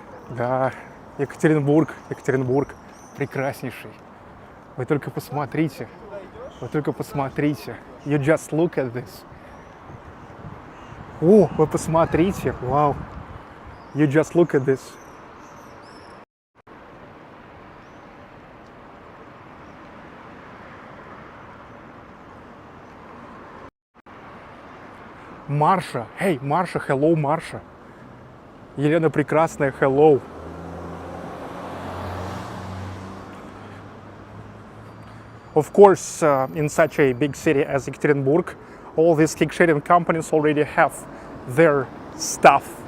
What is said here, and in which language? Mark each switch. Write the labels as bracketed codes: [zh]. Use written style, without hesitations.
[ru] Да, Екатеринбург, прекраснейший. Вы только посмотрите, [en] You just look at this. [ru] О, вы посмотрите, вау. [en] You just look at this. [ru] Марша, hey, Марша, hello, Марша. Елена Прекрасная, hello. [en] Of course, in such a big city as Ekaterinburg, all these kick-sharing companies already have their stuff.